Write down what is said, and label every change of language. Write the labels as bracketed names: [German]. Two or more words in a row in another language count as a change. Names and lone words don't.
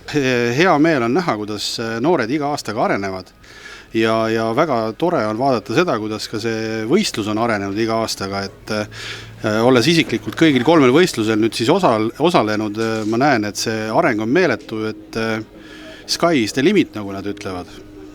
[Estonian] Hea meel on näha, kuidas noored iga aastaga arenevad ja väga tore on vaadata seda, kuidas ka see võistlus on arenenud iga aastaga, et olles isiklikult kõigil 3 võistlusel nüüd siis osalenud, ma näen, et see areng on meeletu, et [English] sky is the limit, [Estonian] nagu nad ütlevad.